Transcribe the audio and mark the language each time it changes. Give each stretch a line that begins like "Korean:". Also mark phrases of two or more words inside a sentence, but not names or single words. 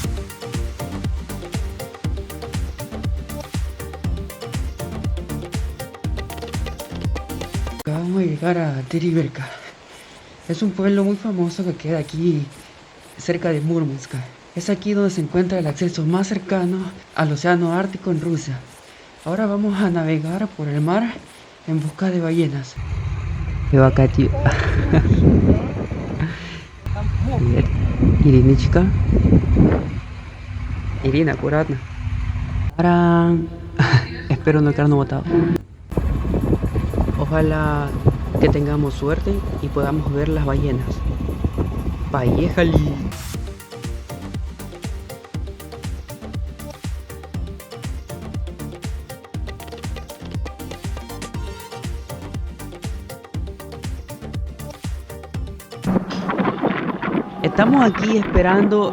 Spanish: Acabamos de llegar a Tiribirka. Es un pueblo muy famoso que queda aquí cerca de Murmansk. Es aquí donde se encuentra el acceso más cercano al océano Ártico en Rusia. Ahora vamos a navegar por el mar en busca de ballenas.
Russian: Привет, Ириночка. Irina, аккуратно.
Spanish: ¡Tarán! Espero no quedarnos botados. Ojalá que tengamos suerte y podamos ver las ballenas.
Russian: ¡Поехали!
Spanish: Estamos aquí esperando.